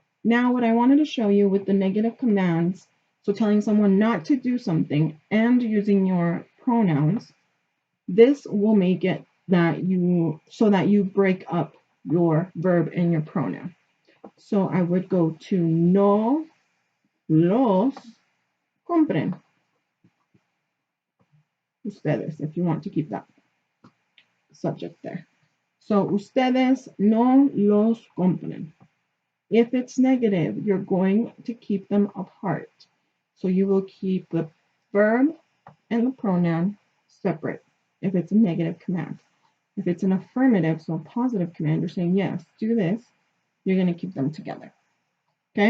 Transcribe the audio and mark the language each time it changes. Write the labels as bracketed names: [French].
[English] Now, what I wanted to show you with the negative commands, so telling someone not to do something and using your pronouns, this will make it that you break up your verb and your pronoun. So I would go to [Spanish] no los compren. [English] Ustedes, if you want to keep that subject there. [Spanish] So ustedes no los compren. [English] If it's negative, you're going to keep them apart. So you will keep the verb and the pronoun separate if it's a negative command. If it's an affirmative, so a positive command, you're saying, yes, do this, you're going to keep them together. Okay?